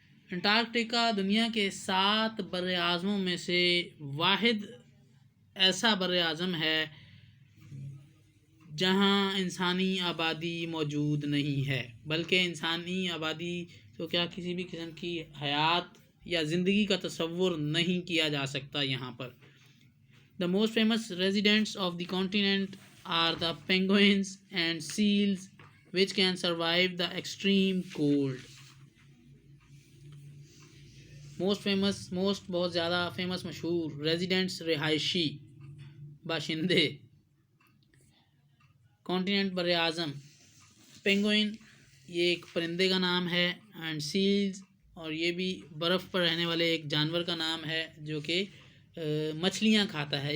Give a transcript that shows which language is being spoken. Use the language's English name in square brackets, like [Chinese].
[Urdu] Antarctica دنیا کے 7 بر اعظموں میں سے واحد ایسا بر اعظم ہے جہاں انسانی آبادی موجود نہیں ہے، بلکہ انسانی آبادی تو کیا کسی بھی قسم کی حیات یا زندگی کا تصور نہیں کیا جا سکتا یہاں پر. [English] The most famous residents of the continent are the penguins and seals which can survive the extreme cold. [Urdu] بہت زیادہ [English] famous [Urdu] مشہور [English] residents [Urdu] رہائشی باشندے. [English] continent [Urdu] بر اعظم. پینگوئن یہ ایک پرندے کا نام ہے، [English] and seals [Urdu] اور یہ بھی برف پر رہنے والے ایک جانور کا نام ہے جو کہ مچھلیاں کھاتا ہے.